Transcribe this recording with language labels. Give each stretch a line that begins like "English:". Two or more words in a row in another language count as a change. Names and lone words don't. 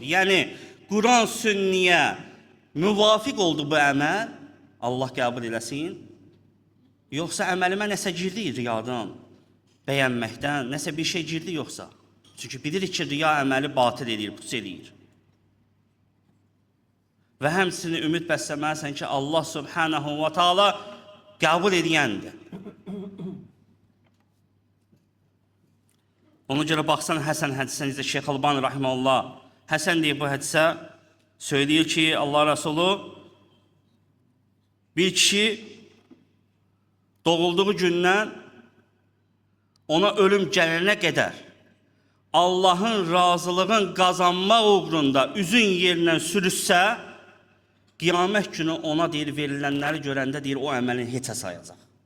Azerbaijani: Yəni, Quran sünniyə müvafiq oldu bu əməl, Allah qəbul eləsin. Yoxsa əməlimə nəsə girdi riyadan, bəyənməkdən, nəsə bir şey girdi yoxsa. Çünki bilirik ki, riya əməli batıl edir, pus edir. Və həmsini ümid bəsləməlisən ki,
Arabic: الله سبحانه وتعالى
Azerbaijani: qəbul ediyəndir. Ona görə baxsan Həsən hədisinə, necə Şeyx Albani rahimehullah Həsən deyib bu hədisə, söyləyir ki, Allah Resulü bir kişi doğulduğu gündən ona ölüm gələnə qədər Allahın razılığın qazanmaq uğrunda üzün yerindən sürüşsə, qiyamət günü ona deyir, verilənləri görəndə deyir, o əməlin heçə sayacaq.